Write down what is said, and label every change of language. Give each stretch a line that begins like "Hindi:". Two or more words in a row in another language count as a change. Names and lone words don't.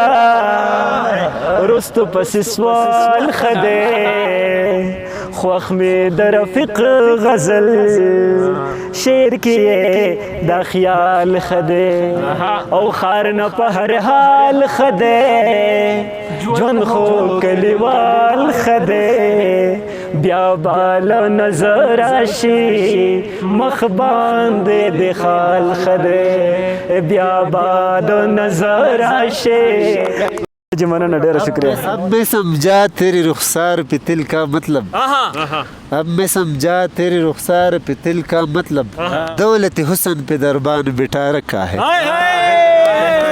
Pashto: رستو پسې سوال ښه دی خوښ مې د رفیق غزل شعر کې دا خیال ښه دی او خار نه په هر حال ښه دی ژوند خو کلیوال ښه دی بیا به له نظر راشي مخ باندې د خال ښه دی بیا به له نظر راشي. جی مننه ډیره شکریہ.
Urdu: اب میں سمجھا تیری رخسار پہ دل کا مطلب اب میں سمجھا تیری رخسار پہ دل کا مطلب دولت حسن پہ دربان بٹھا رکھا ہے.